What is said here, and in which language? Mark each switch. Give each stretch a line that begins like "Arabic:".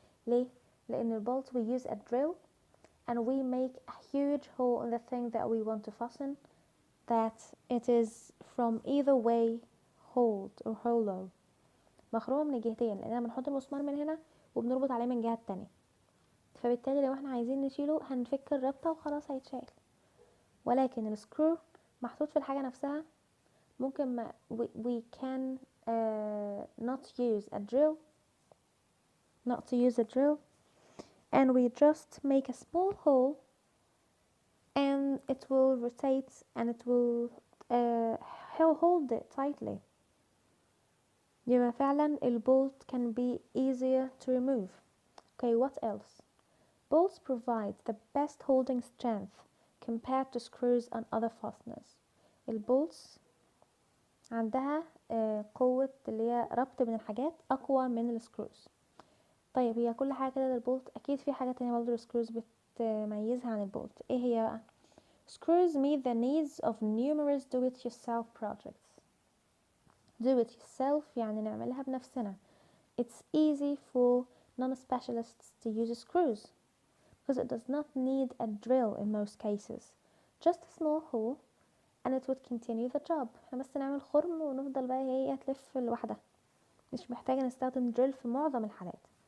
Arabic: ليه؟ لان البولت
English: we use a drill and we make a huge hole in the thing that we want to fasten, that it is from either way hold or hollow.
Arabic: مخروم من الجهتين لاننا بنحط المسمار من هنا وبنربط عليه من الجهة التانية، فبالتالي لو احنا عايزين نشيله هنفك الربطة وخلاص هيتشال. ولكن السكرو محطوط في الحاجة نفسها، ممكن ما
English: we can not use a drill and we just make a small hole and it will rotate and it will hold it tightly.
Arabic: يبقى فعلا البولت
English: can be easier to remove. Okay, what else? Bolts provide the best holding strength compared to screws and other fasteners. البولتس
Arabic: عندها قوة اللي هي ربط بين الحاجات اقوى من السكروز. طيب هي كل حاجة كده للبولت، اكيد في حاجة تانية برضه السكروز بتميزها عن البولت. ايه هي بقى؟
English: screws meet the needs of numerous do-it-yourself projects.
Arabic: do-it-yourself يعني نعملها بنفسنا.
English: It's easy for non-specialists to use screws because it does not need a drill in most cases. Just a small hole and it would continue the job.
Arabic: احنا بس نعمل خرم ونفضل بقى هي تلف لوحدها. مش محتاجة نستخدم drill في معظم الحالات.